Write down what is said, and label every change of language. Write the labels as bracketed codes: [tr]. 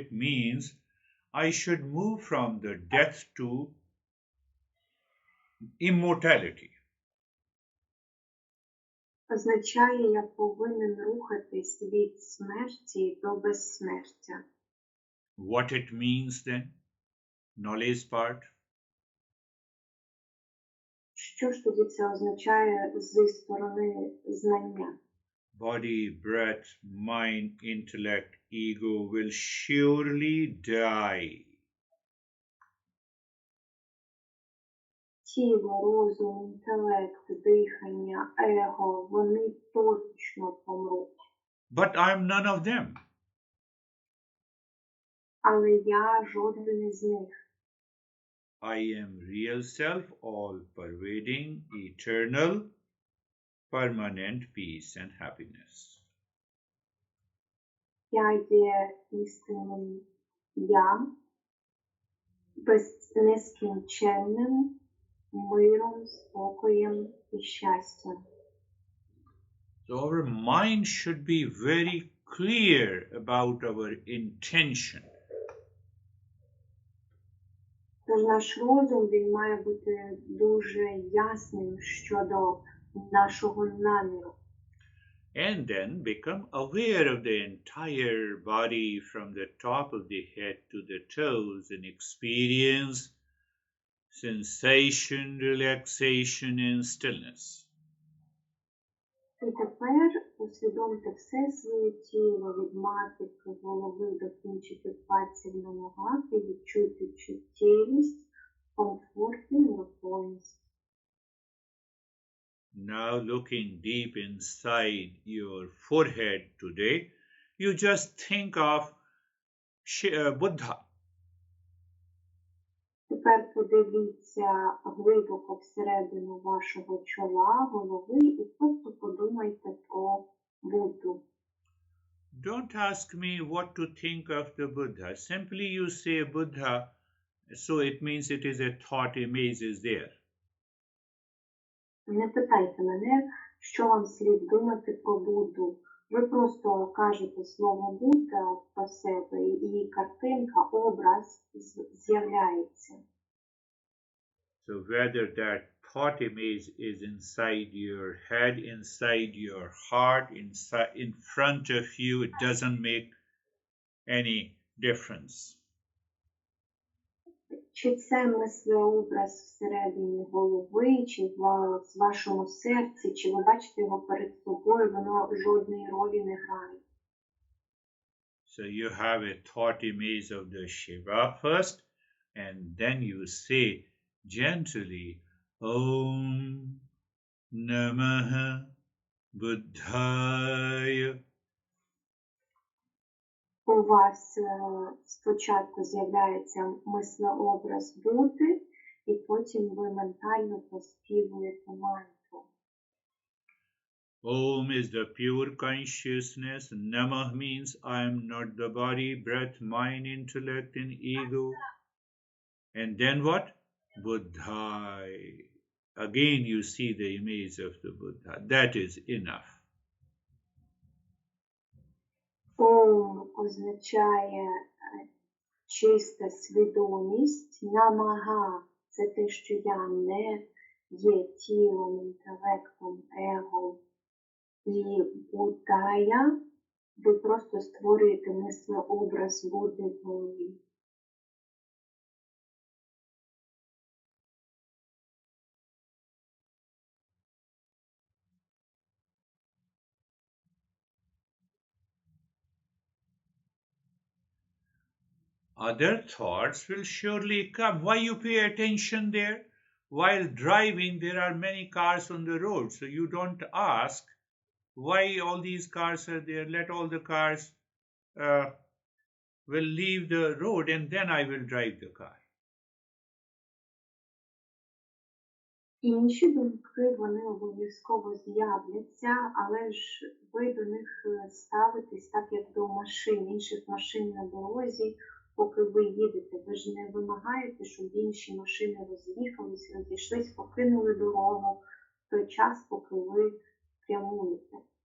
[en] It means I should move from the death to immortality. [uk] Означає, я повинен рухатись від смерті до безсмертя. [en] What it means then? Knowledge part. [uk] Що ж тоді це означає зі сторони знання? [en] Body, breath, mind, intellect, ego will surely die. [uk] тіло, розум, інтелект, дихання, его, вони точно помруть. [en] But I'm none of them. [uk] Але я жоден із них. [en] I am real self, all pervading, eternal, permanent peace and happiness. [uk] Я є істинним я, нескінченним миром, спокоєм і щастям. [en] So our mind should be very clear about our intention. [uk] Тож наш розум, він має бути дуже ясним щодо нашого наміру. [en] And then become aware of the entire body from the top of the head to the toes and experience sensation, relaxation, and stillness. [uk] І тепер усвідомте все своє тіло від маківки голови до кінчиків пальців на ногах і відчуйте чуттєвість, комфорт і нерухомість. [en] Now looking deep inside your forehead today, you just think of Buddha. [uk] Тепер подивіться глибоко всередину вашого чола, голови і просто подумайте про Будду. [en] Don't ask me what to think of the Buddha. Simply you say Buddha, so it means it is a thought image is there. [uk] Не питайте мене, що вам слід думати про Будду. Ви просто кажете слово Будда про себе, і картинка, образ з'являється. [en] So whether that thought image is inside your head, inside your heart, in front of you, it doesn't make any difference. [uk] Чи це мислеобраз всередині голови, чи в вашому серці, чи ви бачите його перед собою, воно жодної ролі не грає. [en] So you have a thought image of the Shiva first, and then you say gently, Om Namaha Buddhaya. [uk] У вас спочатку з'являється мислеобраз Будди, і потім ви ментально поспівуєте мантру. [en] Om is the pure consciousness. Namah means I am not the body, breath, mind, intellect, and ego. And then what? Buddhai. Again you see the image of the Buddha. That is enough. [uk] Ом означає чиста свідомість. Намага – це те, що я не є тілом, інтелектом, его. І Буддая, ви просто створюєте мислеобраз Будди в голові. [en] Other thoughts will surely come. Why you pay attention there? While driving, there are many cars on the road. So you don't ask why all these cars are there. Let all the cars will leave the road and then I will drive the car. [uk] Інші думки, вони обов'язково з'являться, але ж ви до них ставитесь так, як до машин, інших машин на дорозі, поки ви їдете. Ви ж не вимагаєте, щоб інші машини роз'їхались, розійшлись, покинули дорогу в той час, поки ви прямуєте.